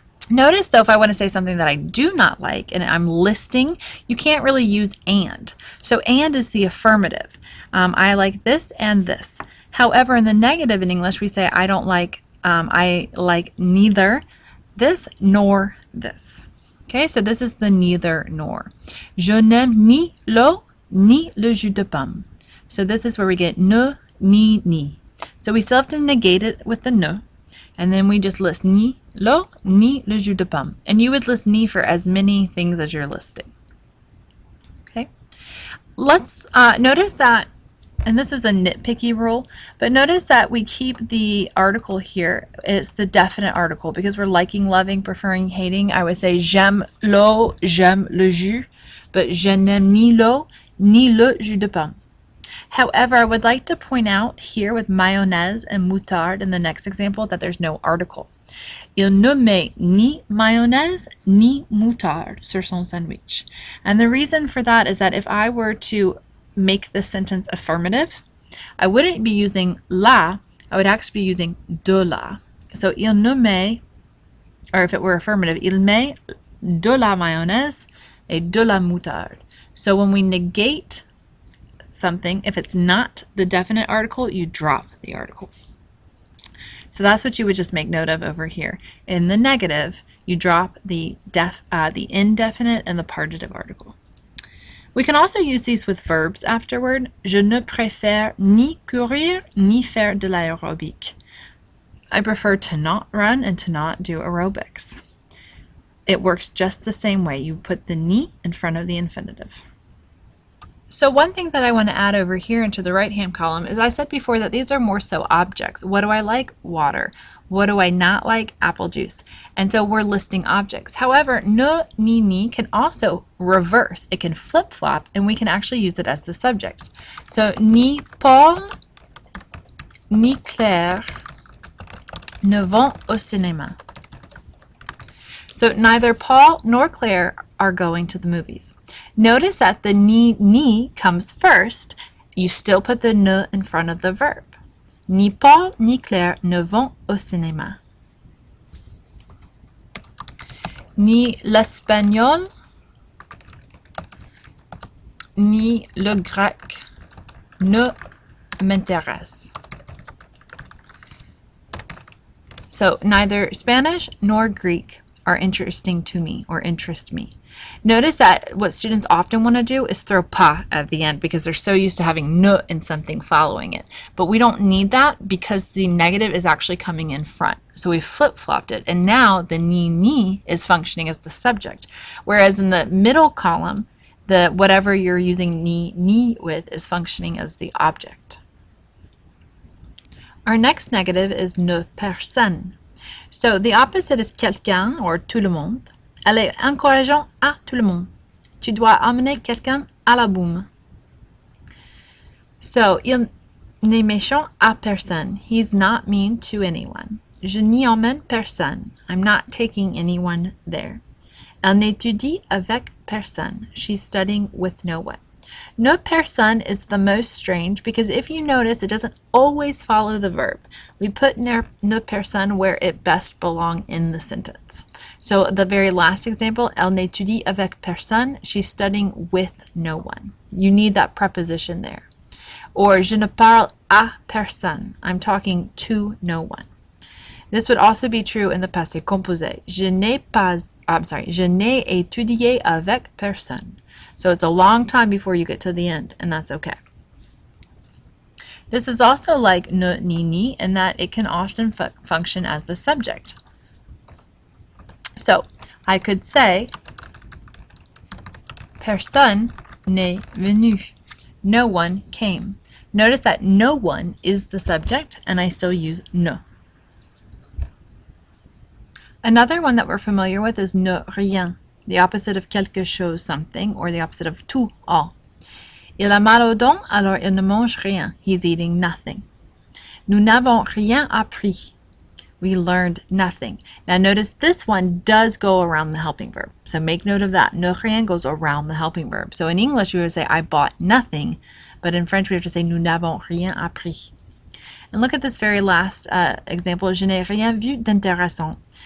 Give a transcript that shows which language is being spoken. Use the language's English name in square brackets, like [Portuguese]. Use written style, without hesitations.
[English] Notice though, if I want to say something that I do not like and I'm listing, you can't really use and. So and is the affirmative. I like this and this. However, in the negative in English, we say I don't like, I like neither this nor this. Okay, so this is the neither nor. [French] Je n'aime ni l'eau ni le jus de pomme. [English] So this is where we get ne, ni. So we still have to negate it with the ne. And then we just list [French] ni l'eau, ni le jus de pomme. [English] And you would list ni for as many things as you're listing. Okay. Let's notice that, and this is a nitpicky rule, but notice that we keep the article here. It's the definite article because we're liking, loving, preferring, hating. I would say [French] j'aime l'eau, j'aime le jus, [English] but [French] je n'aime ni l'eau, ni le jus de pomme. [English] However, I would like to point out here with mayonnaise and moutarde in the next example that there's no article. [French] Il ne met ni mayonnaise ni moutarde sur son sandwich. [English] And the reason for that is that if I were to make this sentence affirmative, I wouldn't be using la, I would actually be using de la. [French] So il ne met, [English] or if it were affirmative, [French] il met de la mayonnaise et de la moutarde. [English] So when we negate something, if it's not the definite article, you drop the article. So that's what you would just make note of over here. In the negative, you drop the indefinite and the partitive article. We can also use these with verbs afterward. [French] Je ne préfère ni courir ni faire de l'aérobic. [English] I prefer to not run and to not do aerobics. It works just the same way. You put the ni in front of the infinitive. So one thing that I want to add over here into the right-hand column is I said before that these are more so objects. What do I like? Water. What do I not like? Apple juice. And so we're listing objects. However, ne, ni can also reverse. It can flip-flop, and we can actually use it as the subject. So [French] ni Paul ni Claire ne vont au cinéma. [English] So neither Paul nor Claire are going to the movies. Notice that the ni comes first. You still put the ne in front of the verb. [French] Ni Paul ni Claire ne vont au cinéma. Ni l'espagnol ni le grec ne m'intéresse. [English] So neither Spanish nor Greek are interesting to me or interest me. Notice that what students often want to do is throw pas at the end because they're so used to having ne and something following it. But we don't need that because the negative is actually coming in front. So we flip-flopped it, and now the ni is functioning as the subject. Whereas in the middle column, the whatever you're using ni with is functioning as the object. Our next negative is ne personne. So the opposite is [French] quelqu'un or tout le monde. Elle est encourageante à tout le monde. Tu dois amener quelqu'un à la boum. So, il n'est méchant à personne. [English] He's not mean to anyone. [French] Je n'y emmène personne. [English] I'm not taking anyone there. [French] Elle n'étudie avec personne. [English] She's studying with no one. Ne personne is the most strange because if you notice, it doesn't always follow the verb. We put ne personne where it best belongs in the sentence. So the very last example, [French] elle n'étudie avec personne, [English] she's studying with no one. You need that preposition there. Or [French] je ne parle à personne, [English] I'm talking to no one. This would also be true in the passé composé. [French] Je n'ai étudié avec personne. [English] So it's a long time before you get to the end, and that's okay. This is also like ne, ni, in that it can often function as the subject. So I could say, [French] personne n'est venu. [English] No one came. Notice that no one is the subject, and I still use ne. Another one that we're familiar with is ne rien, the opposite of quelque chose, something, or the opposite of tout, all. [French] Il a mal aux dents, alors il ne mange rien. [English] He's eating nothing. [French] Nous n'avons rien appris. [English] We learned nothing. Now notice this one does go around the helping verb. So make note of that. Ne rien goes around the helping verb. So in English we would say I bought nothing, but in French we have to say [French] nous n'avons rien appris. [English] And look at this very last example. [French] Je n'ai rien vu d'intéressant.